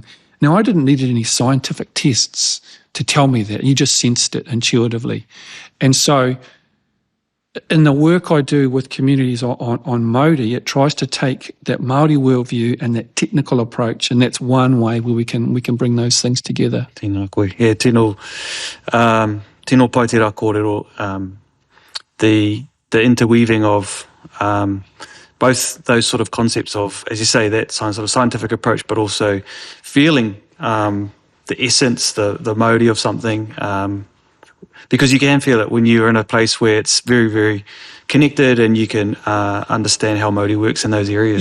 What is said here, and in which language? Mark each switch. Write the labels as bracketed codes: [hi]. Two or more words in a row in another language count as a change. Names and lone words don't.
[en] Now, I didn't need any scientific tests to tell me that. You just sensed it intuitively. And so in the work I do with communities on mauri, it tries to take that Māori worldview and that technical approach, and that's one way where we can bring those things together. [mi] Tēnā koe. Yeah, tēnō pai te rā kōrero, [en] the interweaving of both those sort of concepts of, as you say, that sort of scientific approach, but also feeling the essence, the mauri of something, because you can feel it when you're in a place where it's very, very connected and you can understand how mauri works in those areas.